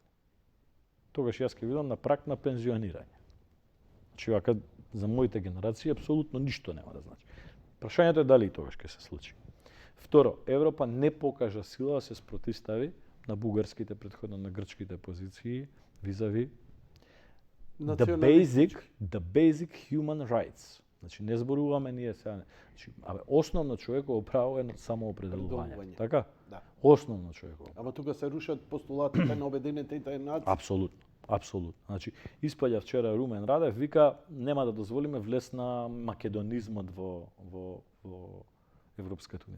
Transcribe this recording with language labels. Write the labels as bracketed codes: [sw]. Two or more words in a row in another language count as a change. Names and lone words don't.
[mk] Тогаш јас ќе видам на прак на пензионирање. Значи, вака за моите генерации апсолутно ништо нема да значи. Прашањето е дали и тогаш ќе се случи. Второ, Европа не покажа сила да се спротивстави на бугарските, претходно на грчките позиции визави [en] the basic human rights. [mk] Значи не зборуваме ние сега. Значи, основно човеково право е самоопределување. Определување. Така? Да. Основно човеково. Ама тука се рушат постулатите на Обединетите нации. Апсолутно. Апсолутно. Значи, испаѓа вчера Румен Радев, вика, нема да дозволиме влез на македонизмот во Европската унија.